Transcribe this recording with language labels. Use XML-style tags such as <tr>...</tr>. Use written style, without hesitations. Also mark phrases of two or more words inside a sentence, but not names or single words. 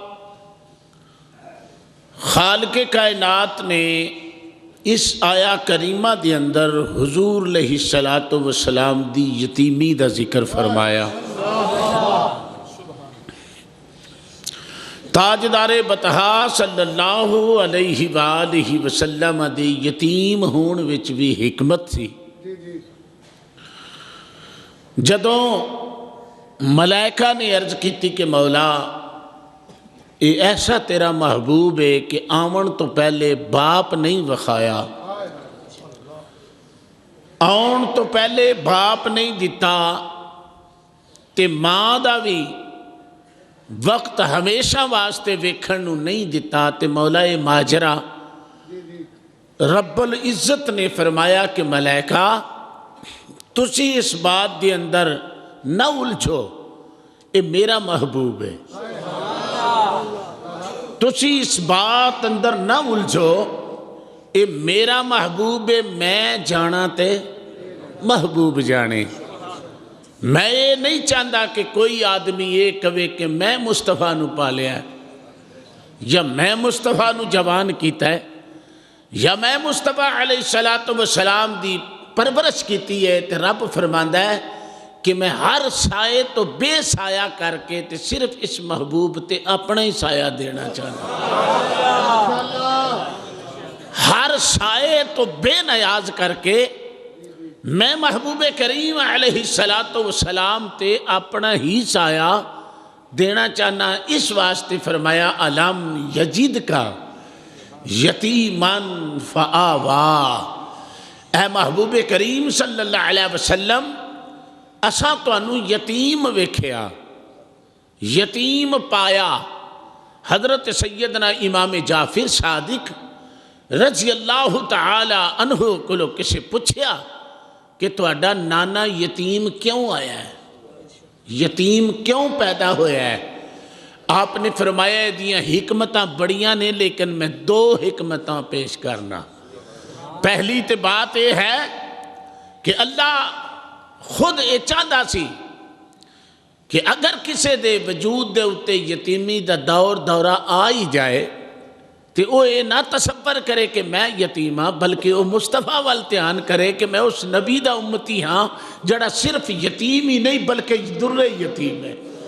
<pa>خالق کائنات نے اس آیا کریمہ دے اندر حضور</pa> <ar>علیہ السلام</ar> <pa>دی یتیمی دا ذکر فرمایا۔ تاجدار بطحا</pa> <ar>صلی اللہ علیہ وآلہ وسلم</ar> <pa>دے یتیم ہون وچ بھی حکمت تھی۔ جدوں ملائکہ نے عرض کیتی کہ مولا اے ایسا تیرا محبوب ہے کہ آمن تو پہلے باپ نہیں وکھایا، آن تو پہلے باپ نہیں دیتا تے ماں دا بھی وقت ہمیشہ واسطے ویکھن نو نہیں دیتا تے مولا ماجرہ رب العزت نے فرمایا کہ ملائکہ تسی اس بات دے اندر نہ الجھو، اے میرا محبوب ہے، تسی اس بات اندر نہ الجھو، اے میرا محبوب ہے، میں جانا تے محبوب جانے۔ میں یہ نہیں چاہتا کہ کوئی آدمی یہ کہے کہ میں مصطفیٰ نو پالیا ہے، یا میں مصطفیٰ نو جوان کیتا ہے، یا میں مصطفیٰ</pa> <ar>علیہ السلام</ar> <pa>دی پرورش کیتی ہے۔ تے رب فرماندا ہے کہ میں ہر سائے تو بے سایہ کر کے تے صرف اس محبوب تے اپنا ہی سایہ دینا چاہتا، ہر سائے تو بے نیاز کر کے میں محبوب کریم</pa> <ar>علیہ السلام</ar> <pa>تے اپنا ہی سایہ دینا چاہنا۔ اس واسطے فرمایا</pa> <ar>علم یجد کا یتیمن فآوا،</ar> <pa>اے محبوب کریم</pa> <ar>صلی اللہ علیہ وسلم</ar> <pa>اساں تانوں یتیم ویکھیا، یتیم پایا۔ حضرت سیدنا امام جعفر صادق</pa> <ar>رضی اللہ تعالی عنہ</ar> <pa>کو کسے پوچھیا کہ تہاڈا نانا یتیم کیوں آیا ہے، یتیم کیوں پیدا ہویا ہے؟ آپ نے فرمایا دیاں حکمتاں بڑیاں نے لیکن میں دو حکمتاں پیش کرنا۔ پہلی تے بات یہ ہے کہ اللہ خود یہ چاہتا سی کہ اگر کسے دے وجود دے اتے یتیمی دا دورہ آ ہی جائے تو وہ یہ نہ تصور کرے کہ میں یتیم ہاں، بلکہ وہ مصطفیٰ وال دھیان کرے کہ میں اس نبی دا امتی ہاں جڑا صرف یتیم ہی نہیں بلکہ در یتیم ہے۔</pa>